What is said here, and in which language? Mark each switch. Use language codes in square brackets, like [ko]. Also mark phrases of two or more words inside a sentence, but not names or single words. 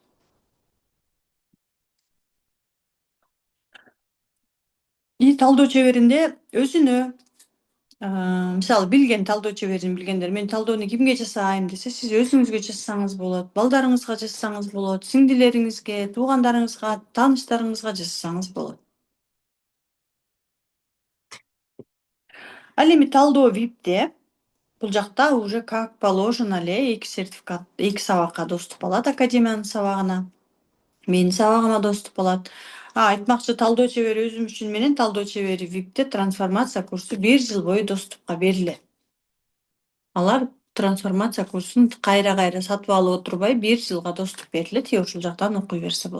[ky] И талдоо чеберинде өзүнө мисалы билген талдоо чеберин билгендер, мен талдоону кимге жасайм десе, сиз өзүңүзгө жасасаңыз болот, балдарыңызга жасасаңыз болот, сиңдилериңизге, туугандарыңызга, тааныштарыңызга жасасаңыз болот. Ал эми талдоо ВИПте бул жакта [ru] уже как положено [ky] эле 2 сертификат, 2 сабакка доступ алат, академиянын сабагына. Менин сабагыма доступ алат. Айтмакчы, талдоо чебери өзүм үчүн менен талдоо чебери ВИПте трансформация курсу 1 жыл бою доступка берилет. Алар трансформация курсун кайра сатып алып отурбай 1 жылга доступ берилет, ошол жактан окуй берсе болот.